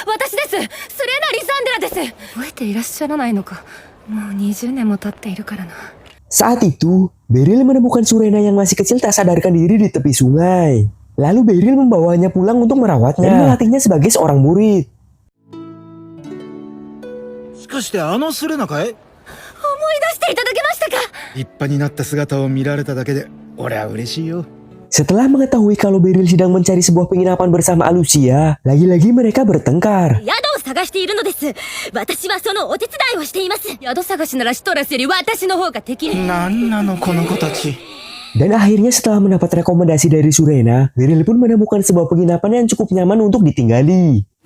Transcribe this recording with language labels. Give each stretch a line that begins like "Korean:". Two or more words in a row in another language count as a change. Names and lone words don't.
Indonesian: Saat itu, Beryl menemukan Surena yang masih kecil tak sadarkan diri di tepi sungai. Lalu Beryl membawanya pulang untuk merawatnya dan melatihnya sebagai seorang murid.
Japanese: しかしてあのスレナかい？思い出していただけましたか？立派になった姿を見られただけで俺は嬉しいよ。
Indonesian: Setelah mengetahui kalau Beryl sedang mencari sebuah penginapan bersama Alucia, lagi-lagi mereka bertengkar. Dan akhirnya setelah mendapat rekomendasi dari Surena, Beryl pun menemukan sebuah penginapan yang cukup nyaman untuk ditinggali.